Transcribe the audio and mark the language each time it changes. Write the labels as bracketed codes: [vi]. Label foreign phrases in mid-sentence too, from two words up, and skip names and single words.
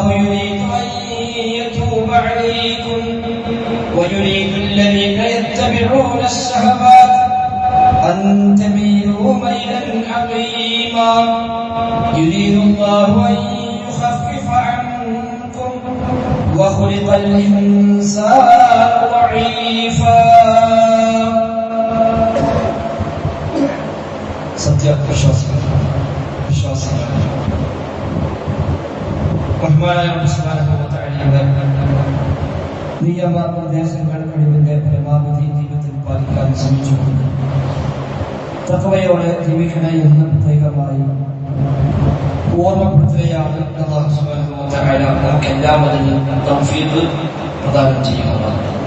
[ar] يريد أن يتوب عليكم ويريد الذين يتبعون الشهوات أن تميلوا ميلا عظيما يريد الله أن يخفف عنكم وخلق الإنسان ضعيفا [ml] നിയമനിർദ്ദേശങ്ങളുടെ പരമാവധി ജീവിതത്തിൽ പാലിക്കാൻ ശ്രമിച്ചുകൊണ്ട് തഖ്വയോടെ ജീവിക്കണമെന്ന് പ്രത്യേകമായി ഓർമ്മപ്പെടുത്തുകയാണ് [ar] الله سبحانه وتعالى [ml] നമുക്ക് എല്ലാവരിലും തൗഫീഖ് പ്രദാനം ചെയ്യുന്നതാണ്.